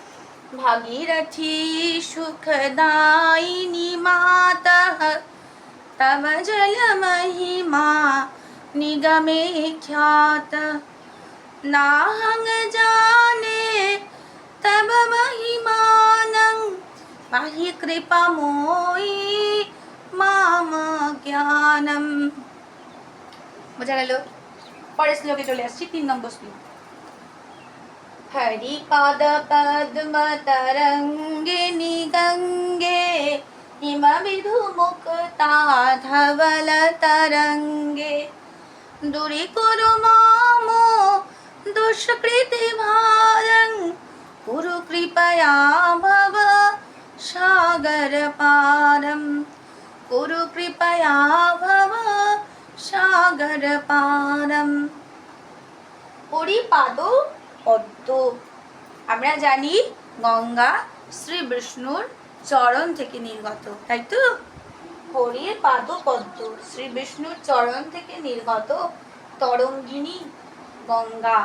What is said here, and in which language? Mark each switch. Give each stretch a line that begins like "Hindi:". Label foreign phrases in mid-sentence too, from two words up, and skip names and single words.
Sanskrit: ভাগীরথী সুখদায়িনী মাতা তব জল মহিমা নিগমে খ্যাত, নাহং জানে তব মহিমানং পাহি কৃপাময়ী মাম জ্ঞানম।
Bangla: বোঝা গেল? পরের শ্লোকে চলে আসছি, 3 নম্বর শ্লোক।
Sanskrit: हरिपाद पद्म तरंगिनी गंगे हिम विधु मुक्ता धवल तरंगे, दूरी कुरु मामो दुष्कृति भारं कुरु कृपया भव सागर पारम, कुरु कृपया भव सागर पारम।
Bangla: হরিপাদ পদ্ম, আমরা জানি গঙ্গা শ্রী বিষ্ণুর চরণ থেকে নির্গত, তাই তো? হরির পাদ পদ্ম, শ্রী বিষ্ণুর চরণ থেকে নির্গত তরঙ্গিনী গঙ্গা।